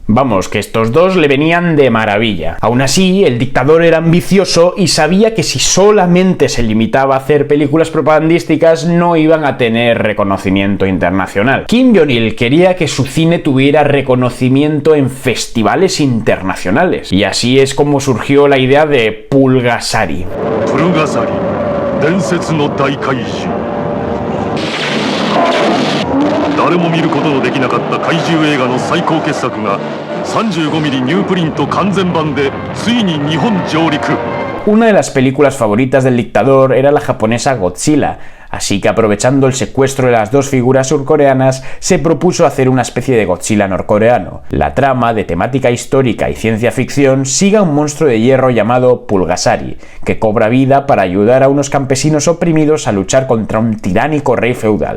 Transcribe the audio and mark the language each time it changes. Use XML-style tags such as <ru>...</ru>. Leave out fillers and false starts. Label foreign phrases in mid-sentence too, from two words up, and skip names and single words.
<es>Vamos, que estos dos le venían de maravilla. Aún así, el dictador era ambicioso y sabía que si solamente se limitaba a hacer películas propagandísticas no iban a tener reconocimiento internacional. Kim Jong-il quería que su cine tuviera reconocimiento en festivales internacionales, y así es como surgió la idea de Pulgasari. Pulgasari,</es> <ja>伝説の大怪獣。誰も見ることのできなかった怪獣映画の最高傑作が 35mm ニュープリント完全版でついに日本上陸。</ja> <es>Una de las películas favoritas del dictador era la japonesa Godzilla, Así que aprovechando el secuestro de las dos figuras surcoreanas, se propuso hacer una especie de Godzilla norcoreano. La trama, de temática histórica y ciencia ficción, sigue a un monstruo de hierro llamado Pulgasari, que cobra vida para ayudar a unos campesinos oprimidos a luchar contra un tiránico rey feudal.</es>